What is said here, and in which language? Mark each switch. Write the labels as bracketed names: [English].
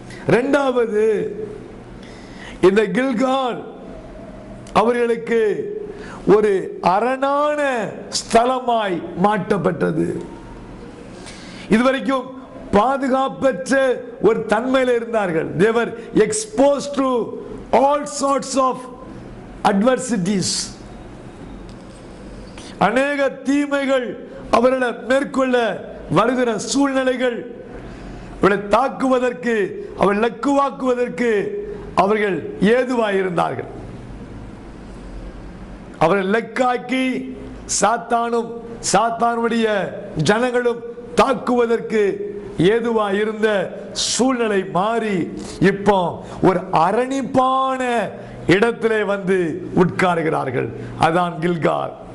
[Tamil] இரண்டாவது, இந்த கில்கால் அவர்களுக்கு ஒரு அரணான ஸ்தலமாய் மாற்றப்பட்டது. இதுவரைக்கும் பாதுகாப்பற்ற ஒரு தன்மையில் இருந்தார்கள். [English] they were exposed to all sorts of adversities. [Tamil] அநேக தீமைகள் அவர்களை மேற்கொள்ள வருகிற சூழ்நிலைகள், அவர்களை தாக்குவதற்கு, அவர்கள் லக்குவாக்குவதற்கு அவர்கள் ஏதுவாயிருந்தார்கள். அவர்கள் லக்காக்கி சாத்தானும் சாத்தானுடைய ஜனங்களும் தாக்குவதற்கு ஏதுவாக இருந்த சூழ்நிலை மாறி இப்போ ஒரு அரணிப்பான இடத்திலே வந்து உட்காருகிறார்கள். அதான் கில்கால்.